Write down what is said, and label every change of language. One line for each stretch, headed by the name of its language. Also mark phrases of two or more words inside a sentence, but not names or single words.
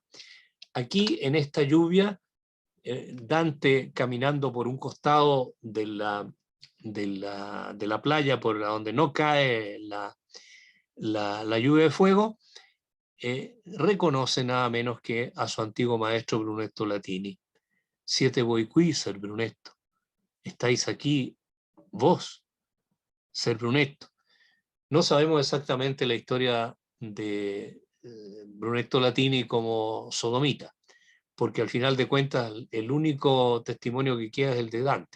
Spanish: Aquí, en esta lluvia, Dante caminando por un costado de la playa, por donde no cae la lluvia de fuego, reconoce nada menos que a su antiguo maestro Brunetto Latini.
Italian: Siete voi qui, Ser Brunetto.
Spanish: Estáis aquí vos, Ser Brunetto. No sabemos exactamente la historia de Brunetto Latini como sodomita, porque al final de cuentas el único testimonio que queda es el de Dante.